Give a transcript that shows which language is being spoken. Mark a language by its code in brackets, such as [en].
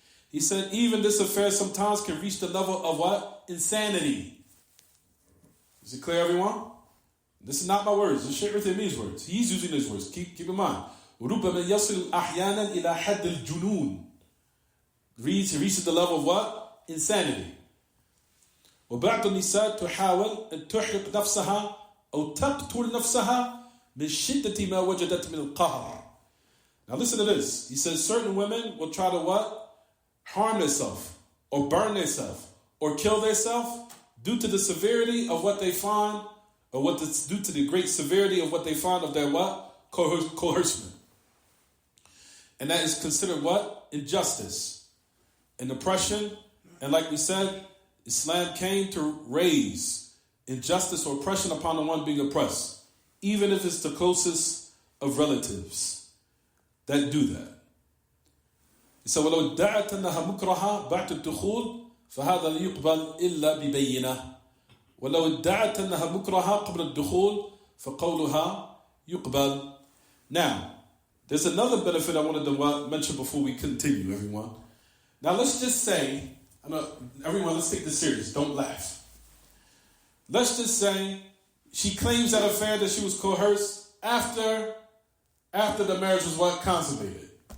[en] He said even this affair sometimes can reach the level of insanity. Is it clear, everyone? This is not my words. This is Shaykh Uthaymeen's words. He's using his words. Keep in mind. [ar] رُبَّمَا يَصِلُ أَحْيَانًا إِلَى حَدِّ الْجُنُونِ. [en] He reaches the level of Insanity. [ar] وبعض النساء تحاول أن تحرق نفسها أو تقتل نفسها من شدة ما وجدت من القهر. [en] Now listen to this. He says certain women will try to what? Harm themselves or burn themselves or kill themselves due to the severity of what they find, or due to the great severity of what they find of their what? Coercion. And that is considered what? Injustice and oppression. And like we said, Islam came to raise injustice or oppression upon the one being oppressed, even if it's the closest of relatives that do that. [ar] So وَلَوْ ادَّعَتْ أَنَّهَا مُكْرَهَةٌ بَعْدَ الدُّخُولِ فهذا لا يقبل إلا ببينة. ولو ادعت أنها مكرهة قبل الدخول فقولها يقبل. [en] Now, there's another benefit I wanted to mention before we continue, everyone. Now, let's just say, everyone, let's take this serious. Don't laugh. Let's just say she claims that affair that she was coerced after the marriage was what? Consummated.